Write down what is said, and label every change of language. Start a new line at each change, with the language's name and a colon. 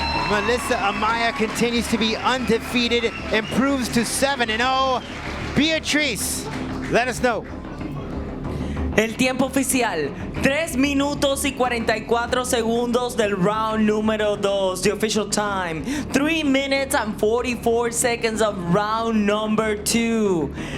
English: Melissa Amaya continues to be undefeated, improves to 7-0. Beatriz, let us know.
Spanish: El tiempo oficial, 3 minutos y 44 segundos del round número 2.
English: The official time, 3 minutes and 44 seconds of round number 2.